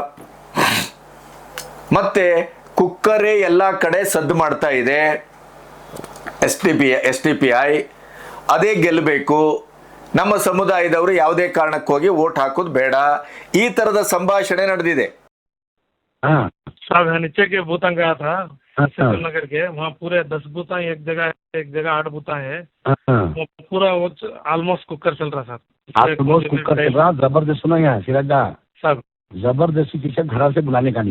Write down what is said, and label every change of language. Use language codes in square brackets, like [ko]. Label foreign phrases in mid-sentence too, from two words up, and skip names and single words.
[kn] ಮತ್ತೆ ಕುಕ್ಕರೇ ಎಲ್ಲ ಕಡೆ ಸದ್ದು ಮಾಡ್ತಾ ಇದೆ, SDPI ಅದೇ ಗೆಲ್ಲಬೇಕು, ನಮ್ಮ ಸಮುದಾಯದವರು ಯಾವುದೇ ಕಾರಣಕ್ಕೆ ಹೋಗಿ ವೋಟ್ ಹಾಕೋದು ಬೇಡ, ಈ ತರದ ಸಂಭಾಷಣೆ ನಡೆದಿದೆ. [hi] हाँ साहब यहाँ नीचे के बूथा गया था अच्छा नगर के, वहाँ पूरे 10 बूथा एक जगह 8 बूथा है, हाँ वो पूरा वो ऑलमोस्ट कुकर चल रहा साहब। आप बहुत कुकर चल रहा, जबरदस्त सुना यहाँ सिराज दा, साहब जबरदस्ती किसी घर से बुलाने का नहीं,